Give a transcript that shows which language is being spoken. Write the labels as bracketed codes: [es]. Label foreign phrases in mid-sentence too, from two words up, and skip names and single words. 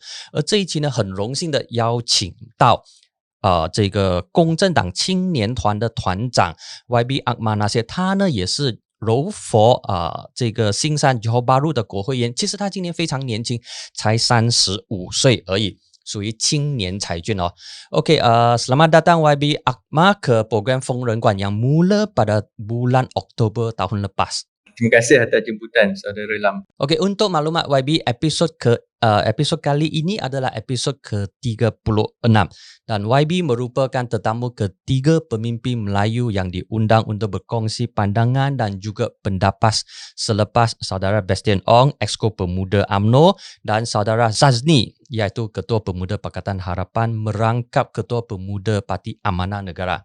[zh] 而这一期呢，很荣幸的邀请到这个公正党青年团的团长 YB Akmal Nasir，他呢也是柔佛这个新山 Johor Bahru 的国会议员。其实他今年非常年轻，才35岁而已，属于青年才俊哦。 [ms] OK, selamat datang YB Akmal ke program 疯人馆 yang mula pada bulan Oktober tahun lepas. Terima kasih atas jemputan Saudara Lam. Okey, untuk maklumat YB, episod kali ini adalah episod ke-36 dan YB merupakan tetamu ketiga pemimpin Melayu yang diundang untuk berkongsi pandangan dan juga pendapat selepas Saudara Bastian Ong, Exco Pemuda UMNO, dan Saudara Zazni, iaitu Ketua Pemuda Pakatan Harapan, merangkap Ketua Pemuda Parti Amanah Negara.